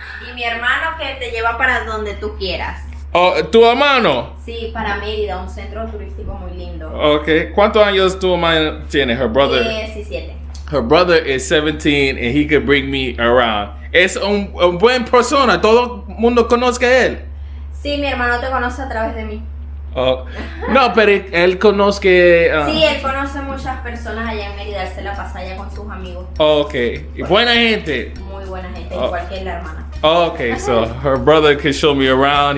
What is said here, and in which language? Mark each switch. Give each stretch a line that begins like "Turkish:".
Spanish: Y mi hermano que te lleva para donde tú quieras. Oh, tu hermano. Sí, para Mérida, un centro turístico muy lindo.
English: Okay.
Spanish: ¿Cuántos años tu hermano tiene?
English: Her brother. 17. Her brother is 17 and he could bring me around.
Spanish: Es un buen persona. Todo el mundo conoce a él. Sí, mi hermano te conoce a través de mí. No, pero él conoce. Sí, él conoce muchas personas allá en Mérida. Él se la pasa allá con sus amigos. Okay. Buena gente. Muy buena gente, igual que la hermana.
English: Okay, so her brother can show me around.